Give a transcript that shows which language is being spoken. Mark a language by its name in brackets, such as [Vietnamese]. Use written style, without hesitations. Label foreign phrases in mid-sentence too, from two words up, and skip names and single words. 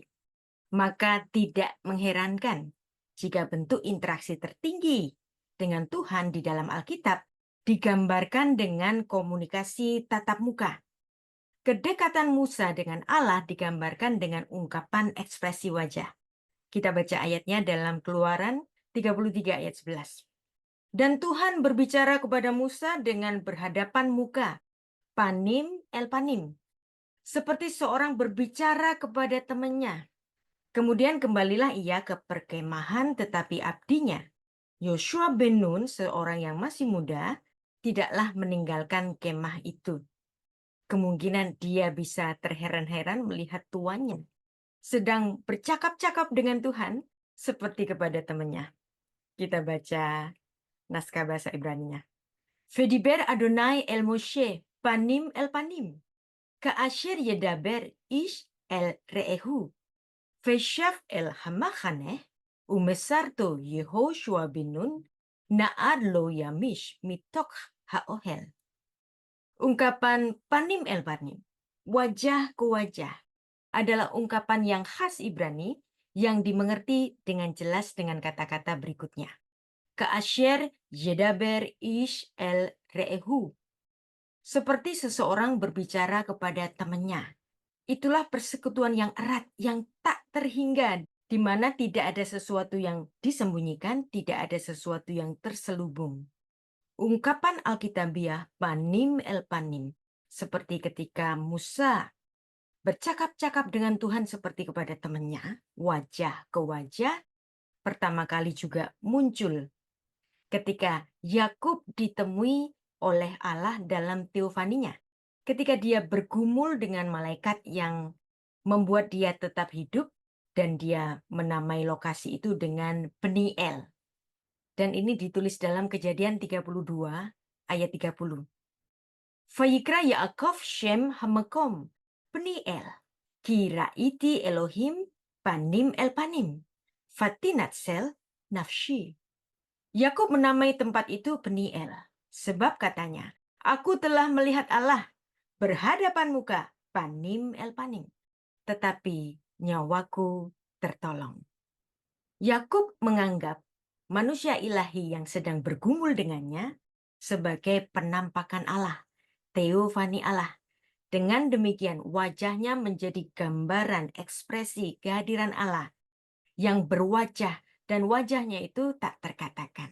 [Indonesian] Maka tidak mengherankan jika bentuk interaksi tertinggi dengan Tuhan di dalam Alkitab digambarkan dengan komunikasi tatap muka. Kedekatan Musa dengan Allah digambarkan dengan ungkapan ekspresi wajah. Kita baca ayatnya dalam Keluaran 33 ayat 11. Dan Tuhan berbicara kepada Musa dengan berhadapan muka, [Hebrew] פנים אל פנים, [Indonesian] seperti seorang berbicara kepada temannya. Kemudian kembalilah ia ke perkemahan, tetapi abdinya, Yosua bin Nun, seorang yang masih muda, tidaklah meninggalkan kemah itu. Kemungkinan dia bisa terheran-heran melihat tuannya sedang bercakap-cakap dengan Tuhan seperti kepada temannya. Kita baca naskah bahasa Ibraninya. [Hebrew] וידבר יהוה אל משה פנים אל פנים כאשר ידבר איש אל רעהו ושב אל המחנה ומשרתו יהושע בן נון נער לא ימיש מתוך האהל. [Indonesian] Ungkapan [Hebrew] פנים אל פנים, [Indonesian] wajah ke wajah, adalah ungkapan yang khas Ibrani yang dimengerti dengan jelas dengan kata-kata berikutnya. [Hebrew] כאשר ידבר איש אל רעהו. [Indonesian] Seperti seseorang berbicara kepada temannya. Itulah persekutuan yang erat, yang tak terhingga, di mana tidak ada sesuatu yang disembunyikan, tidak ada sesuatu yang terselubung. Ungkapan Alkitabiah [Hebrew] פנים אל פנים, [Indonesian] seperti ketika Musa bercakap-cakap dengan Tuhan seperti kepada temannya, wajah ke wajah, pertama kali juga muncul ketika Yakub ditemui oleh Allah dalam teofaninya. Ketika dia bergumul dengan malaikat yang membuat dia tetap hidup, dan dia menamai lokasi itu dengan Peniel. Dan ini ditulis dalam Kejadian 32 ayat 30. [Hebrew] ויקרא יעקב שם המקום פניאל כי ראיתי אלהים פנים אל פנים ותנצל נפשי. [Indonesian] Yakub menamai tempat itu Peniel, sebab katanya, aku telah melihat Allah berhadapan muka, [Hebrew] פנים אל פנים, [Indonesian] tetapi nyawaku tertolong. Yakub menganggap manusia ilahi yang sedang bergumul dengannya sebagai penampakan Allah, teofani Allah. Dengan demikian, wajahnya menjadi gambaran ekspresi kehadiran Allah yang berwajah, dan wajahnya itu tak terkatakan.